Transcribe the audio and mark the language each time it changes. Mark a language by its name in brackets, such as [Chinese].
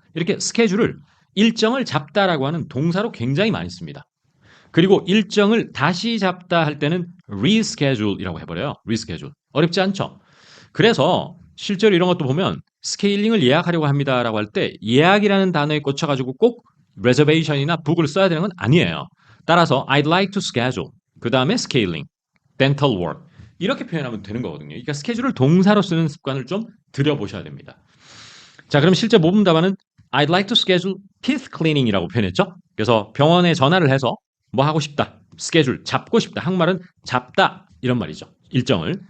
[Korean] 이렇게 스케줄을 일정을 잡다라고 하는 동사로 굉장히 많이 씁니다. 그리고 일정을 다시 잡다 할 때는 reschedule이라고 해버려요. reschedule. 어렵지 않죠? 그래서 실제로 이런 것도 보면 스케일링을 예약하려고 합니다라고 할 때 예약이라는 단어에 꽂혀가지고 꼭 reservation이나 book을 써야 되는 건 아니에요. 따라서 [English] I'd like to schedule. [Korean] 그 다음에 [English] scaling, dental work. [Korean] 이렇게 표현하면 되는 거거든요. 그러니까 스케줄을 동사로 쓰는 습관을 좀 들여보셔야 됩니다. 자, 그럼 실제 모범 답안은 [English] I'd like to schedule teeth cleaning [Korean] 이라고 표현했죠. 그래서 병원에 전화를 해서 뭐 하고 싶다. 스케줄, 잡고 싶다. 한국말은 잡다. 이런 말이죠. 일정을.